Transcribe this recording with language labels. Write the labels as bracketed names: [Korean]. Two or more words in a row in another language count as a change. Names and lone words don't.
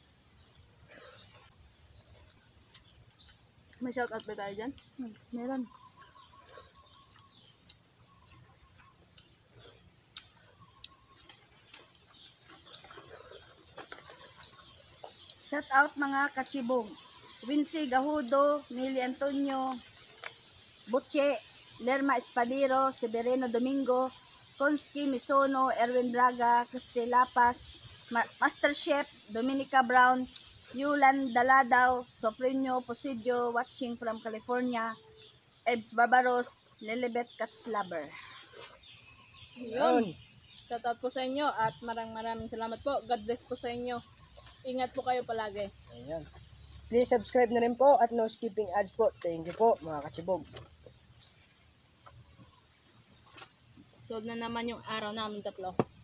[Filipino] May shout out ba tayo dyan? Meron. Shout out mga kachibong. Wincy Gahudo, Mili Antonio, Butche, Lerma Espadero, Severino Domingo, Konski Misono, Erwin Braga, Christy Lapas, Master Chef, Dominica Brown, Yulan Daladaw, Sofrenio Posidio, [English] watching from California, [Filipino] Ebs Barbaros, Lilibet Katslaber. Yun. Shout out po sa inyo at maraming salamat po. God bless po sa inyo. Ingat po kayo palagi. Ayan. Please subscribe na rin po at [English] no skipping ads [Filipino] po. [English] Thank you po mga kachibog. [Filipino] Solve na naman yung araw namin tatlo.